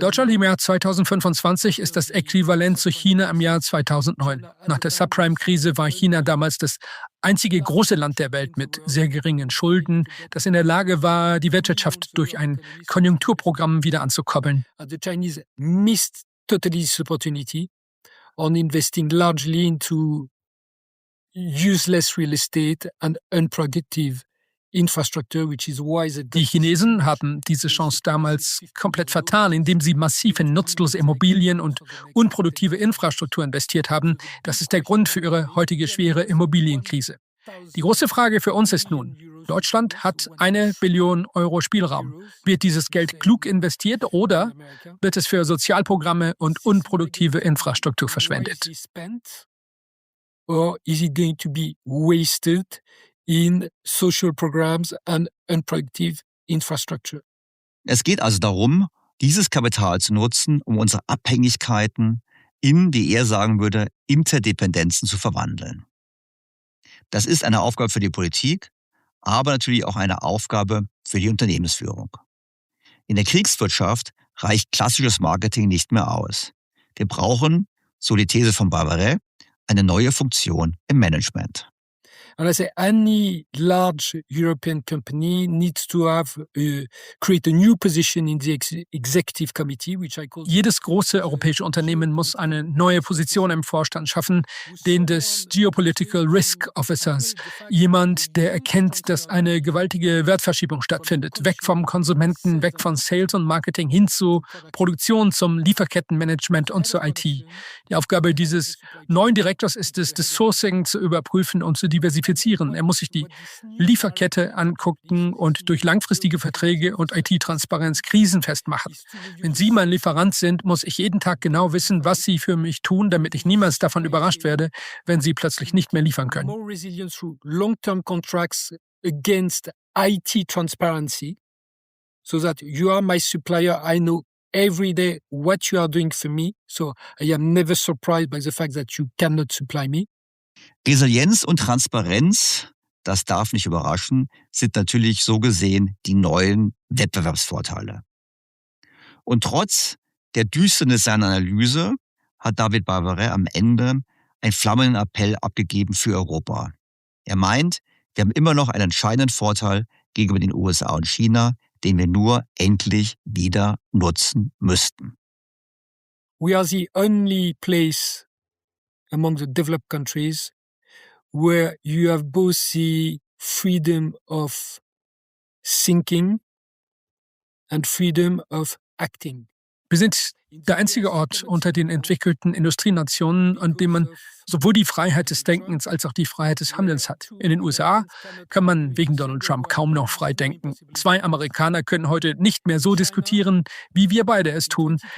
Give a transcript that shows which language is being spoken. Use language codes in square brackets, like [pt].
[de] Deutschland im Jahr 2025 ist das Äquivalent zu China im Jahr 2009. Nach der Subprime-Krise war China damals das einzige große Land der Welt mit sehr geringen Schulden, das in der Lage war, die Wirtschaft durch ein Konjunkturprogramm wieder anzukurbeln. [en] The Chinese missed totally this opportunity on investing largely into useless real estate and unproductive infrastructure, which is why [de] die Chinesen haben diese Chance damals komplett vertan, indem sie massiv in nutzlose Immobilien und unproduktive Infrastruktur investiert haben. Das ist der Grund für ihre heutige schwere Immobilienkrise. Die große Frage für uns ist nun, Deutschland hat 1 Billion Euro Spielraum. Wird dieses Geld klug investiert oder wird es für Sozialprogramme und unproduktive Infrastruktur verschwendet? [en] Or is it going to be wasted in social programs and unproductive infrastructure. [de] Es geht also darum, dieses Kapital zu nutzen, um unsere Abhängigkeiten in, wie er sagen würde, Interdependenzen zu verwandeln. Das ist eine Aufgabe für die Politik, aber natürlich auch eine Aufgabe für die Unternehmensführung. In der Kriegswirtschaft reicht klassisches Marketing nicht mehr aus. Wir brauchen, so die These von Barbaret, eine neue Funktion im Management. [en] And I say any large European company needs to create a new position in the executive committee, which I call. [de] Jedes große europäische Unternehmen muss eine neue Position im Vorstand schaffen, den des Geopolitical Risk Officers. Jemand, der erkennt, dass eine gewaltige Wertverschiebung stattfindet. Weg vom Konsumenten, weg von Sales und Marketing hin zu Produktion, zum Lieferkettenmanagement und zur IT. Die Aufgabe dieses neuen Direktors ist es, das Sourcing zu überprüfen und zu diversifizieren. Er muss sich die Lieferkette angucken und durch langfristige Verträge und IT-Transparenz krisenfest machen. Wenn Sie mein Lieferant sind, muss ich jeden Tag genau wissen, was Sie für mich tun, damit ich niemals davon überrascht werde, wenn Sie plötzlich nicht mehr liefern können. [en] More resilience through long-term contracts against IT transparency, so that you are my supplier, I know every day what you are doing for me, so I am never surprised by the fact that you cannot supply me. [de] Resilienz und Transparenz, das darf nicht überraschen, sind natürlich so gesehen die neuen Wettbewerbsvorteile. Und trotz der Düsternis seiner Analyse hat David Barbaret am Ende einen flammenden Appell abgegeben für Europa. Er meint, wir haben immer noch einen entscheidenden Vorteil gegenüber den USA und China, den wir nur endlich wieder nutzen müssten. [en] We are the only place among the developed countries where you have both the freedom of thinking and freedom of acting. [de] Wir sind der einzige Ort unter den entwickelten Industrienationen, an dem man sowohl die Freiheit des Denkens als auch die Freiheit des Handelns hat. In den USA kann man wegen Donald Trump kaum noch frei denken. 2 Amerikaner können heute nicht mehr so diskutieren, wie wir beide es tun.